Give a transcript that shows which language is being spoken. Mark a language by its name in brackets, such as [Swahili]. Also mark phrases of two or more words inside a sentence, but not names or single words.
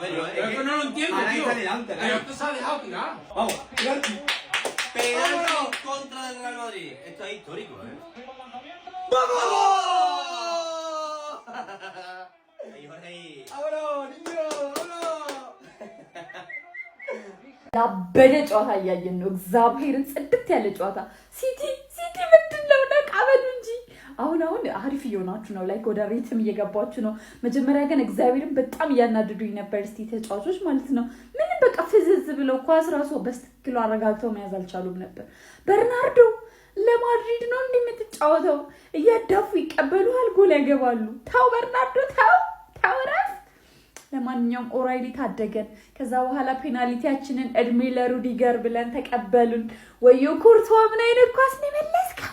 [Spanish] Pero es que no lo entiendo, tío. Pero esto se ha dejado tirar. Vamos, penalti. Penalti contra el Real Madrid. Esto es histórico, ¡Vamos! ¡Vámonos, niño! ¡Vámonos! [Amharic] ያበደ ጨዋታ እያየን ነው። እግዚአብሔርን ጽድት ያለ ጨዋታ ሲቲ ምንድነው? ነቃበሉ እንጂ አሁን አሪፍ እየሆናችሁ ነው። ላይክ ወደ ሪትም እየገባችሁ ነው። መጀመሪያ ግን እግዚአብሔርን በጣም እያናደዱኝ ነበር ሲቲ ተጫዋቾች ማለት ነው። ምንም በቃ ፍዝዝ ብለው ኳስ ራሱ በስትክክሉ አረጋግተው መያዝ አልቻሉም ነበር። በርናርዶ ለማድሪድ ነው እንደምትጫወተው እያዳፉ ይቀበሉሃል፣ ጎል ያገባሉ። ታው በርናርዶ ታው ረፍ። ለማንኛውም ኦራይሊ ታደገን። ከዛ በኋላ ፔናልቲያችንን እድሜ ለሩዲገር ብለን ተቀበሉን። ወዮ ኮርቷ ምን አይነት ኳስ ነው የመለስከው?